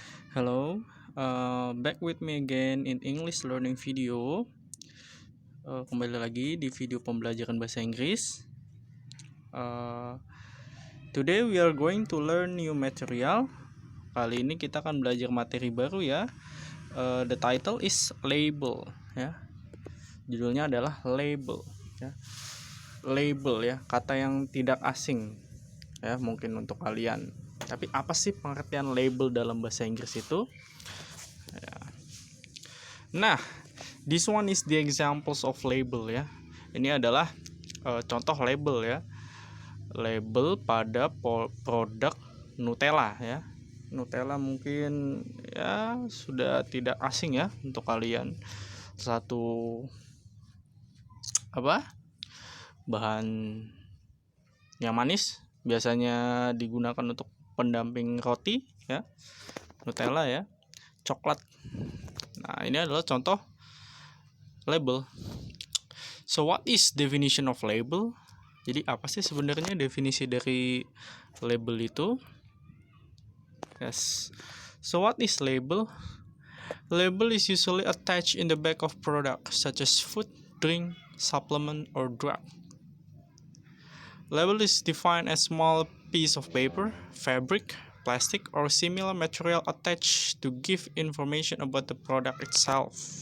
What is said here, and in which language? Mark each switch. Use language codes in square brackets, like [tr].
[en] Hello, back with me again in English learning video. [id] Kembali lagi di video pembelajaran bahasa Inggris. [en] Today we are going to learn new material. [id] Kali ini kita akan belajar materi baru ya. [en] The title is label [id] ya. Judulnya adalah label ya. Label ya, kata yang tidak asing ya mungkin untuk kalian. Tapi apa sih pengertian label dalam bahasa Inggris itu? Ya. [en] Nah, this one is the examples of label ya. [id] Ini adalah contoh label ya. Label pada produk Nutella ya. Nutella mungkin ya sudah tidak asing ya untuk kalian. Satu bahan yang manis biasanya digunakan untuk pendamping roti ya, Nutella ya, coklat. Nah, ini adalah contoh label. [en] So what is definition of label? [id] Jadi apa sih sebenarnya definisi dari label itu? [en] Yes. So what is label? Label is usually attached in the back of product such as food, drink, supplement, or drug. Label is defined as small piece of paper, fabric, plastic, or similar material attached to give information about the product itself.